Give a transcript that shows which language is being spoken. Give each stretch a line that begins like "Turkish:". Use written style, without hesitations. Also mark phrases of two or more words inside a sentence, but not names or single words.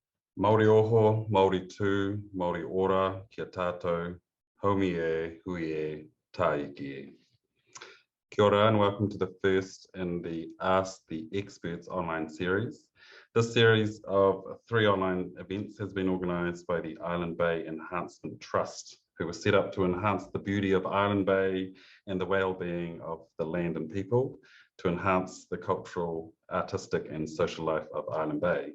Māori: Māori oho, Māori tū, Māori ora, kia tātou, haumi e, hui e, tāiki e. Kia ora
English: and welcome to the first in the Ask the Experts online series. This series of 3 online events has been organised by the Island Bay Enhancement Trust, who was set up to enhance the beauty of Island Bay and the well-being of the land and people, to enhance the cultural, artistic and social life of Island Bay.